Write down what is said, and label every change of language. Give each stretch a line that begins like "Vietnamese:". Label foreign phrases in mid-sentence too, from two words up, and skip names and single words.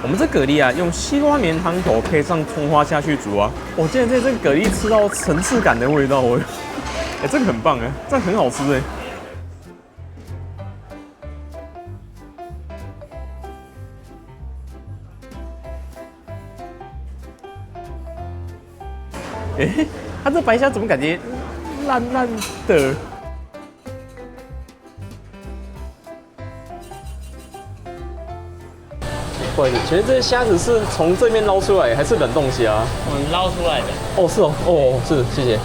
Chinese: 蛤蜊啊，用西瓜棉湯頭配上蔥花下去煮啊，我竟然在這個蛤蜊吃到層次感的味道哎，這個很棒哎，這很好吃哎。哎，它這白蝦怎麼感覺爛爛的？不好意思，其實這些蝦子是從這邊撈出來，還是冷凍蝦？我們撈出來的。哦，是哦，哦，是，謝謝。